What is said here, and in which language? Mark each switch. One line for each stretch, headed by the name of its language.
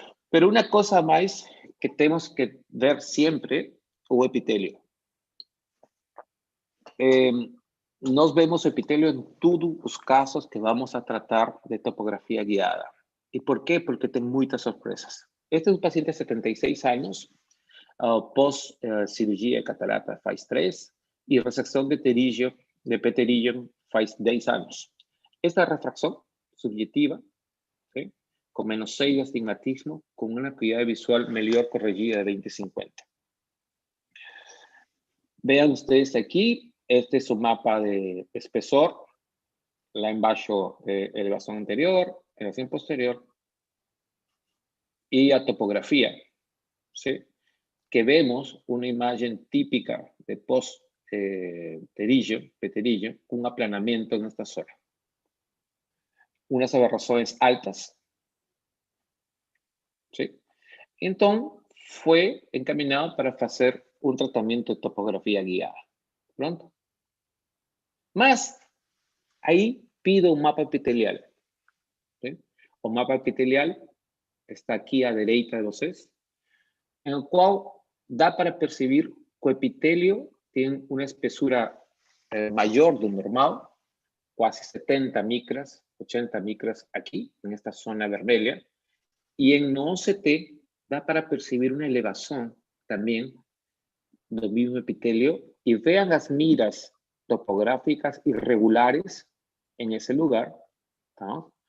Spanish: Pero una cosa más que tenemos que ver siempre, o epitelio. Nos vemos epitelio en todos los casos que vamos a tratar de topografía guiada. ¿Y por qué? Porque tengo muchas sorpresas. Este es un paciente de 76 años,
Portuguese: post cirurgia de catarata faz 3 e resecção de pterígio faz 10 anos. Esta refracção subjetiva, ¿sí? Com menos 6 de astigmatismo, com uma acuidade visual melhor corrigida de 20/50.
Spanish: Vean ustedes aquí, este es un mapa de espesor,
Portuguese: lá embaixo elevação anterior, elevação posterior,
Spanish: y a topografía, ¿sí? Que vemos una imagen típica de post-pterígio, con un aplanamiento en esta zona. Unas aberrações altas, ¿sí? Entonces, fue encaminado para hacer un tratamiento de topografía guiada. Pronto. Mas, ahí pido un mapa epitelial, ¿sí? O mapa epitelial está aquí
Portuguese: a derecha de vocês,
Spanish: en el cual da para percibir que el epitelio tiene una espesura mayor de lo normal, casi 70 micras, 80 micras aquí, en esta zona vermelha, y en OCT da para percibir una elevación también del mismo epitelio, y vean las miras topográficas irregulares en ese lugar, ¿no?